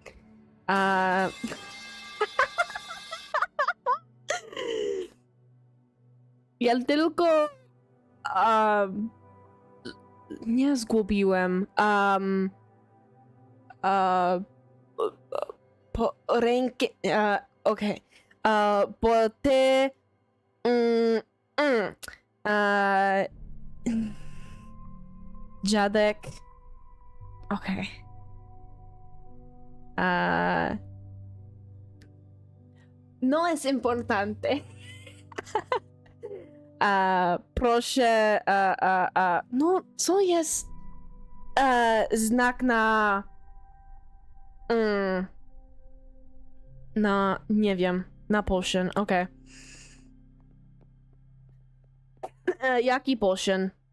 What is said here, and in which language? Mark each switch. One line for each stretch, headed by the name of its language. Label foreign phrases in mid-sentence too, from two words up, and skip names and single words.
Polish: Ja tylko nie zgubiłem. Po ręki... okay. Bo ty... Dziadek...
Spanish: Okay. No es importante.
Polish: Proszę... no, co jest... znak na... na... nie wiem. Na potion, okej. Jaki potion?